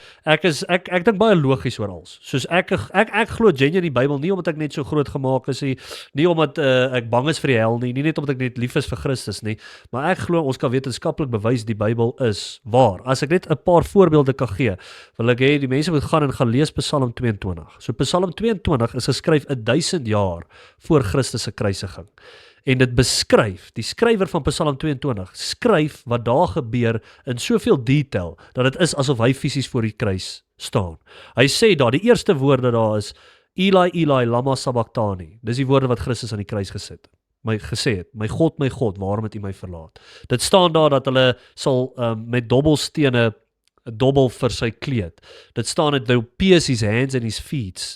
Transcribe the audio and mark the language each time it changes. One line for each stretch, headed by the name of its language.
Afrikaans: So ek dink baie logies oor alles. Soos ek glo genuine die Bybel nie omdat ek net so groot gemaak is nie omdat ek bang is vir die hel nie net omdat ek net lief is vir Christus nie, maar ek glo ons kan wetenskaplik bewys die Bybel is waar. As ek net 'n paar voorbeelde kan gee, wil ek hê die mense moet gaan lees Psalm 22. So Psalm 22 is geskryf 1000 jaar voor Christus se kruisiging. En dit beskryf, die skrywer van Psalm 22 skryf wat daar gebeur in soveel detail, dat dit is asof hy fisies voor die kruis staan. Hy sê daar, die eerste woorde daar is,
Aramaic: Eli, Eli, lama sabachthani.
Afrikaans: Dis die woorde wat Christus aan die kruis gesê het, my God, waarom het U my verlaat? Dit staan daar dat hulle sal met dobbelstene 'n dobbel vir sy kleed. Dit staan dit
English: they'll pierce his hands and his feet.